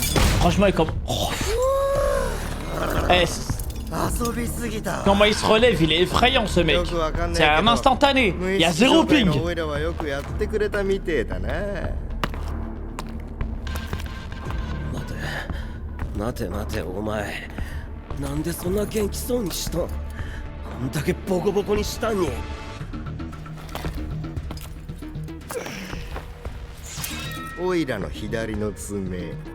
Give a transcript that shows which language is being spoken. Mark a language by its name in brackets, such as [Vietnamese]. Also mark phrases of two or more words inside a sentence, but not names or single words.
[French] Franchement, il est comme... Oh. Eh, comment il se relève? Il est effrayant, ce mec. C'est un instantané. Il y a 0 ping. [Japanese] 待て待てお前、なんでそんな元気そうにしたん？こんだけボコボコにしたんに。オイラの左の爪。